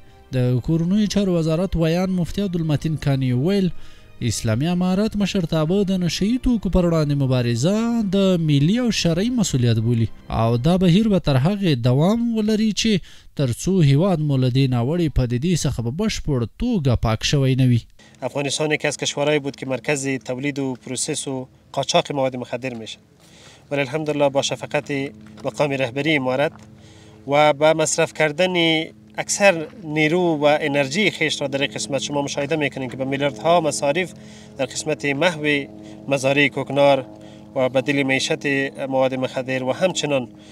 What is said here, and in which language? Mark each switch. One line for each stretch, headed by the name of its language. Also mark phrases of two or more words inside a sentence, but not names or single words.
Pashto: د کورنیو چارو وزارت ویان مفتي عبدالمتین کانی ویل اسلامي امارت مشرتابه د نشهیي توکو پر وړاندې مبارزه د ملي او شرعي مسؤلیت بولي او دا بهیر به تر هغې دوام ولري چې تر څو هیواد مو له دې ناوړې پدیدې څخه په بشپړ توګه پاک شوی نه وي.
Persian: افغانستان یکی از کشورهایی بود که مرکز تولید و پروسس و قاچاق مواد مخدر میشه، ولی الحمدلله با شفقت مقام رهبری امارت و با مصرف کردن اکثر نیرو و انرژی خیش را در این قسمت شما مشاهده میکنید که به میلیاردها مصارف در قسمت محو مزارع کوکنار و بدیل معیشت مواد مخدر و همچنان